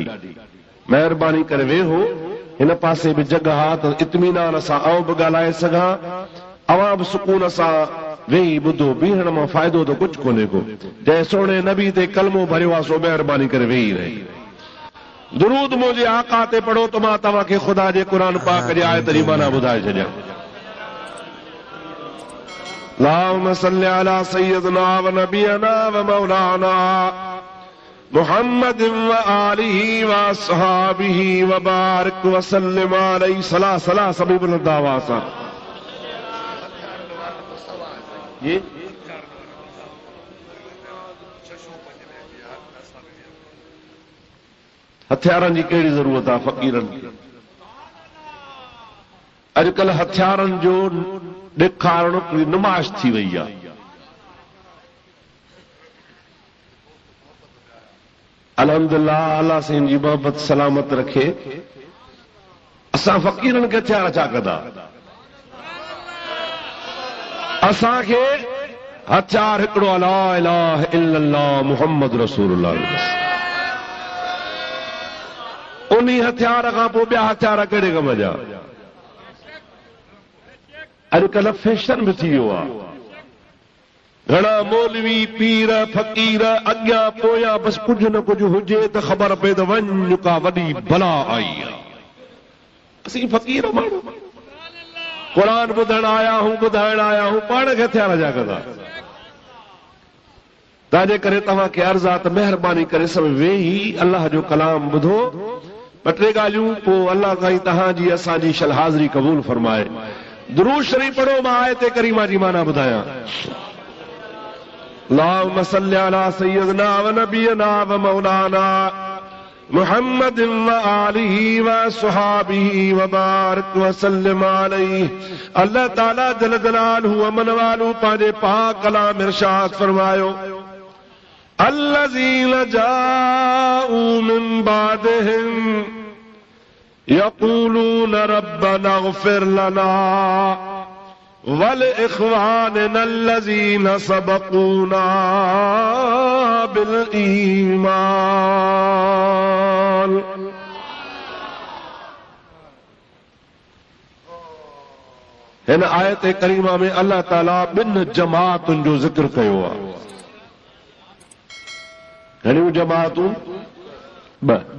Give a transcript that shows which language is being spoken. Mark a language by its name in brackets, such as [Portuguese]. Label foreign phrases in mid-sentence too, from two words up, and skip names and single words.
[Sindhi] महिरबानी करे वेहो, हिन पासे बि जॻह आहे त इत्मीनान सां आउं बि ॻाल्हाए सघां, अवां बि सुकून सां वेही ॿुधो। बीहण मां फ़ाइदो त कुझु कोन्हे को। जंहिं सोणे नबी ते कलमो भरियो आहे सो महिरबानी करे वेही रहे। दुरूद मुंहिंजे आका ते पढ़ो त मां तव्हांखे ख़ुदा जे क़ुरान पाक जे आयत जी माना ॿुधाए छॾियां। [Arabic] اللهم صل على سيدنا ونبينا ومولانا محمد وآله وأصحابه وبارك وسلم عليه. [Sindhi] सला सला सभी बुलंद आवाज़ सां। ये हथियारनि जी कहिड़ी ज़रूरत आहे फ़क़ीरनि खे? अॼुकल्ह हथियारनि जो ॾेखारणु हिकिड़ी नुमाइश थी वई आहे। अल्हम्दुलिल्लाह, अल्लाह से जी मोहब्बत सलामत रखे। असां फ़क़ीरनि खे हथियार छा कंदा? असांखे हथियार हिकिड़ो [Arabic] لا إله إلا الله محمد رسول الله. [Sindhi] उन्ही हथियार खां पोइ ॿिया हथियार कहिड़े कम जा? अॼुकल्ह फैशन बि थी वियो आहे। घणा मौलवी पीर फ़क़ीर अॻियां पोयां बसि कुझु न कुझु हुजे त ख़बर पए त वञ का वॾी बला आई आहे। असीं फ़क़ीर माण्हू क़ुरान ॿुधण आया हूं, ॿुधाइण आया हूं, पाण खे हथियार जा कंदा। तंहिंजे करे तव्हांखे अर्ज़ आहे त महिरबानी करे सभु वेही अलाह जो कलाम ॿुधो। ॿ टे ॻाल्हियूं पोइ अलाह साईं तव्हांजी असांजी शल हाज़िरी क़बूल फरमाए। दुरूद शरीफ़ पढ़ो, मां आयत करीमा जी माना ॿुधायां। [Arabic] اللهم صل على سيدنا ونبينا ومولانا محمد وآله وأصحابه وبارك وسلم عليه. [Sindhi] अल्लाह ताला [Arabic] جل جلاله [Sindhi] अमन वालो पंहिंजे पाक कलाम इरशाद फरमायो, [Arabic] والذين جاءوا من بعدهم يقولون ربنا اغفر لنا ولإخواننا الذين سبقونا بالإيمان. [Sindhi] हिन आयत करीमा में अल्लाह ताला ॿिनि जमातुनि जो ज़िक्र कयो आहे। घणियूं जमातूं? ॿ।